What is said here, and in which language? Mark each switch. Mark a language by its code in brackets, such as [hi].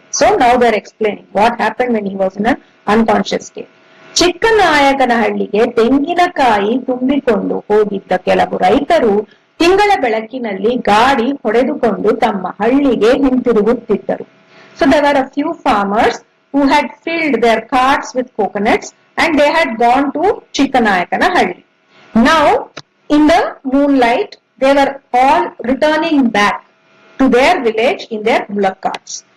[en] So now they are explaining what happened when he was in an unconscious state. [kn] ಚಿಕ್ಕನಾಯಕನಹಳ್ಳಿಗೆ ತೆಂಗಿನಕಾಯಿ ತುಂಬಿಕೊಂಡು ಹೋಗಿದ್ದ ಕೆಲವು ರೈತರು ತಿಂಗಳ ಬೆಳಕಿನಲ್ಲಿ ಗಾಡಿ ಹೊಡೆದುಕೊಂಡು ತಮ್ಮ ಹಳ್ಳಿಗೆ ಹಿಂತಿರುಗುತ್ತಿದ್ದರು. [en] So there were a few farmers who had filled their carts with coconuts and they had gone to Chikkanayakkanahalli. Now in the moonlight they were all returning back to their village in their bullock carts.